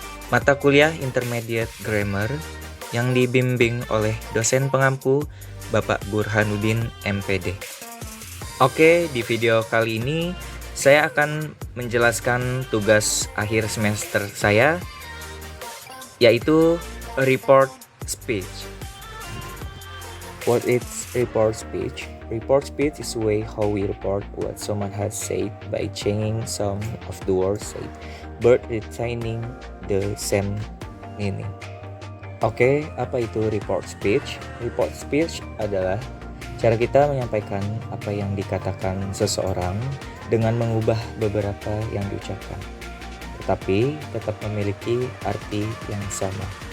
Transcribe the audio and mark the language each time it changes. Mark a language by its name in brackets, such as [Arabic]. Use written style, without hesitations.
[Indonesian] Mata kuliah Intermediate Grammar yang dibimbing oleh dosen pengampu Bapak Burhanuddin MPD. Oke, di video kali ini saya akan menjelaskan tugas akhir semester saya, yaitu report speech. [English] What is report speech? Report speech is a way how we report what someone has said by changing some of the words said, but retaining the same meaning. [Indonesian] Oke, apa itu report speech? Report speech adalah cara kita menyampaikan apa yang dikatakan seseorang dengan mengubah beberapa yang diucapkan, tetapi tetap memiliki arti yang sama.